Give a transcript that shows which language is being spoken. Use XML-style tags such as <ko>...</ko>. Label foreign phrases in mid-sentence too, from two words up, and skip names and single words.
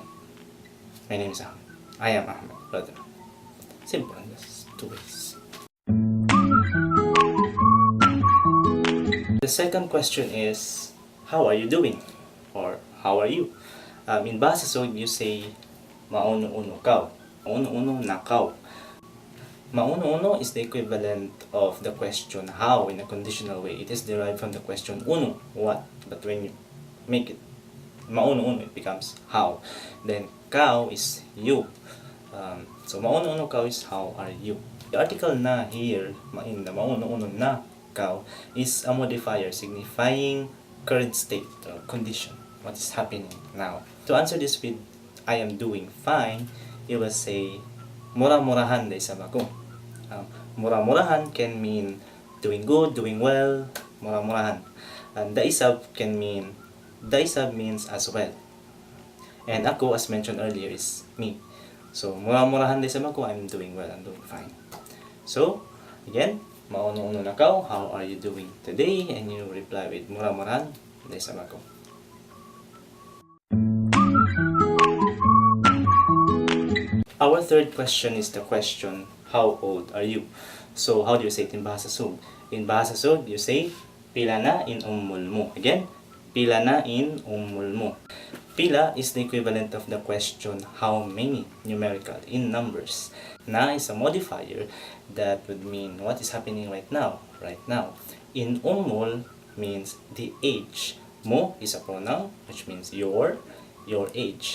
<en>My name is Ahmad. I am Ahmad, brother. Simple, just 2 ways. The second question is, how are you doing? Or how are you? In Bahasa Sūg,</en> <tsg>you say mauno-uno kau. Mauno-uno na kau.</tsg> <en>Mauno-uno is the equivalent of the question how in a conditional way. It is derived from the question unu, what. But when you make it mauno-uno, it becomes how. Then kau is you. So</en> <tsg>mauno-uno kau</tsg> <en>is how are you. The article na here in the</en> <tsg>mauno-uno na kau</tsg> <en>is a modifier signifying current state or condition. What is happening now. To answer this with I am doing fine, you will say</en> <tsg>murah-murahan day sama ko.</tsg> <en>Murah-murahan can mean doing good, doing well, murah-murahan. And daisab can mean, daisab means as well. And ako, as mentioned earlier, is me. So,</en> <tsg>murah-murahan day sama ko,</tsg> <en>I'm doing well, I'm doing fine. So, again,</en> <tsg>mauno-uno na kau,</tsg> <en>how are you doing today? And you reply with</en> <tsg>murah-murahan day sama ko.</tsg> <en>Our third question is the question, how old are you? So, how do you say it in Bahasa Sūg? In Bahasa Sūg, you say,</en> <tsg>pila na in umul mo. Again, pila na in umul mo.</tsg> <en>Pila is the equivalent of the question, how many, numerical, in numbers. Na is a modifier that would mean what is happening right now.</en> <tsg>In umul</tsg> <en>means the age. Mo is a pronoun, which means your age.</en>